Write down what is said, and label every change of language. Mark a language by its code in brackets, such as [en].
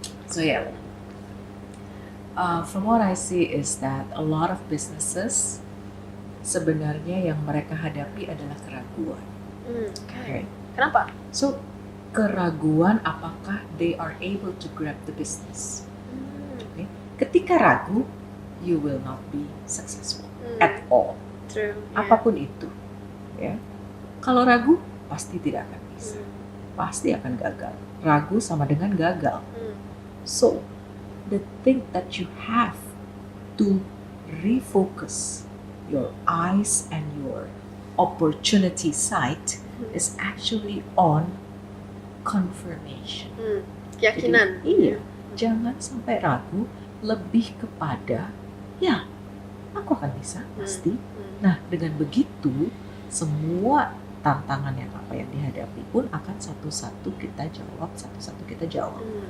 [en] So yeah, from what I see is that a lot of businesses [id] sebenarnya yang mereka hadapi adalah keraguan. Okay. Kenapa? [en] So [id] keraguan apakah [en] they are able to grab the business. Okay? [id] Ketika ragu, [en] you will not be successful at all. True. [id] Apapun itu, ya. Kalau ragu pasti tidak akan bisa, pasti akan gagal. Ragu sama dengan gagal. [en] So, the thing that you have to refocus your eyes and your opportunity sight is actually on confirmation. [id] Keyakinan. Jadi, iya, jangan sampai ragu, lebih kepada ya, aku akan bisa pasti. Nah, dengan begitu semua tantangan yang apa yang dihadapi pun akan satu-satu kita jawab.